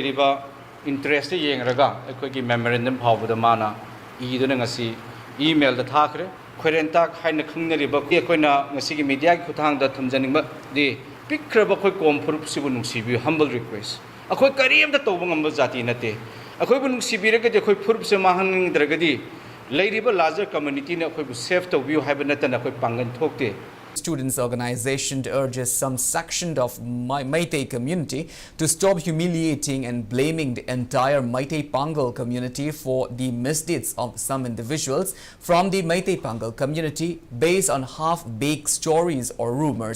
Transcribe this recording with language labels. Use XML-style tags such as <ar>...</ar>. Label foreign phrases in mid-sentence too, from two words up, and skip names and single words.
<mni>leiriba interest yengraga akhoi gi memorandum phawbuda mana iduna ngasi email da thakre khorentak haina khungnariba koina ngasi media ki khuthang da thamjaningba di pikraba khoi kom phurup sibu nungsibi</mni> <en>humble request</en> <mni>akhoi kariyam da tawbang amba jati nate akhoi bu nungsibi ra ga khoi phurup se mahang dragadi leiriba</mni> <en>larger community</en> <mni>na akhoi bu</mni> <en>safe to view</en> <mni>haiba natana akhoi pangan thokte.</mni> <en>Students' organization urges some section of Meitei community to stop humiliating and blaming the entire Meitei Pangal community for the misdeeds of some individuals from the Meitei Pangal community based on half-baked stories or rumors.</en>